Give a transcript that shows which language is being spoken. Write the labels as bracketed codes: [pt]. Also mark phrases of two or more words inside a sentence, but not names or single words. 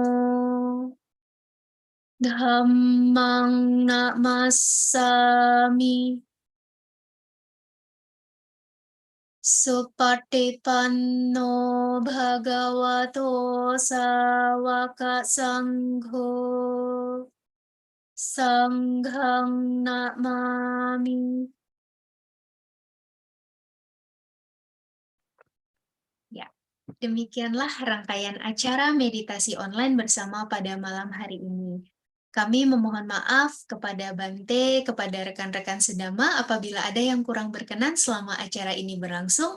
[pi] Dhammang Namasami Supatipanno Bhagavato Sawaka Sangho Sanghang Namami. [id] Ya, demikianlah rangkaian acara meditasi online bersama pada malam hari ini. Kami memohon maaf kepada Bante, kepada rekan-rekan sedama apabila ada yang kurang berkenan selama acara ini berlangsung.